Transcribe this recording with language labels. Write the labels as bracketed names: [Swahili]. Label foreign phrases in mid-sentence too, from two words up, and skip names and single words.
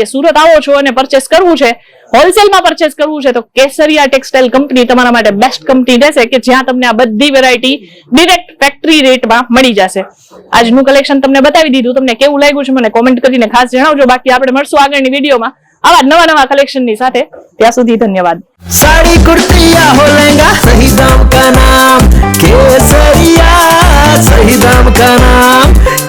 [Gujarati] સુરત આવો છો અને પરચેસ કરવું છે, હોલસેલમાં પરચેસ કરવું છે તો કેસરિયા ટેક્સટાઇલ કંપની તમારા માટે [English] best company [Gujarati] રહેશે, કે જ્યાં તમને આ બધી વેરાયટી [English] direct factory [Gujarati] રેટમાં મળી જશે. આજનું કલેક્શન તમને બતાવી દીધું, તમને કેવું લાગ્યું છે મને કોમેન્ટ કરીને ખાસ જણાવજો. બાકી આપણે મળશું આગળની વિડીયોમાં આવા નવા કલેક્શનની સાથે. ત્યાં સુધી ધન્યવાદ. [Hindi] साड़ी कुर्ती या हो लहंगा, सही दाम का नाम केसरिया, सही दाम का नाम.